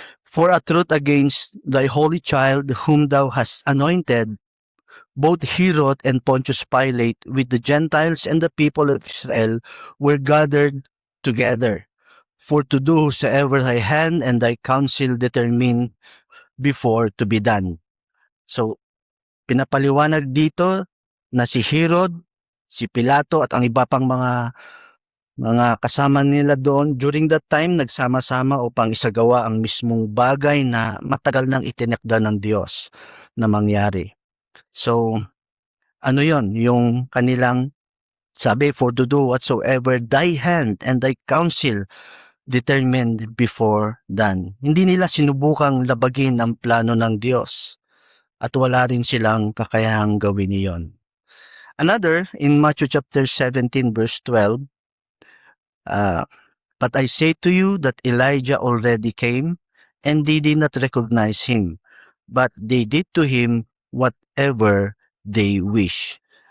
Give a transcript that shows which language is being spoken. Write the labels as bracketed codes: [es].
[en] For a truth against thy holy child whom thou hast anointed, both Herod and Pontius Pilate with the Gentiles and the people of Israel were gathered together, for to do whosoever thy hand and thy counsel determine before to be done. [tl] So, pinapaliwanag dito na si Herod, si Pilato at ang iba pang mga kasama nila doon [en] during that time [tl] nagsama-sama upang isagawa ang mismong bagay na matagal nang itinakda ng Diyos na mangyari. So, ano yon? Yung kanilang sabi, [en] for to do whatsoever thy hand and thy counsel determined before done. [tl] Hindi nila sinubukang labagin ang plano ng Diyos at wala rin silang kakayahang gawin iyon. [en] Another, in Matthew chapter 17 verse 12, but I say to you that Elijah already came and they did not recognize him, but they did to him whatever they wish.